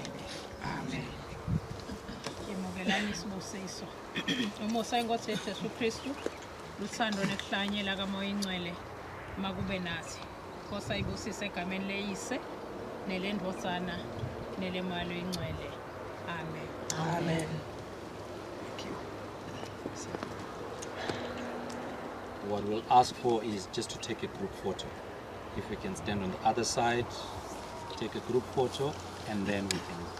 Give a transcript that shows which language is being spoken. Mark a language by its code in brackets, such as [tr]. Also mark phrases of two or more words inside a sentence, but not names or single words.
[ss] Amen. Ngimukelani isibusiso. Umusa inkosi yethu Jesu Kristu luthando nekuhlanyela kamoya ingcwele makube nathi. Nkosi ayibusise egameni leyise nelendvosana nelemoya ingcwele. Amen. Amen. [en] What we'll ask for is just to take a group photo. If we can stand on the other side, take a group photo, and then we can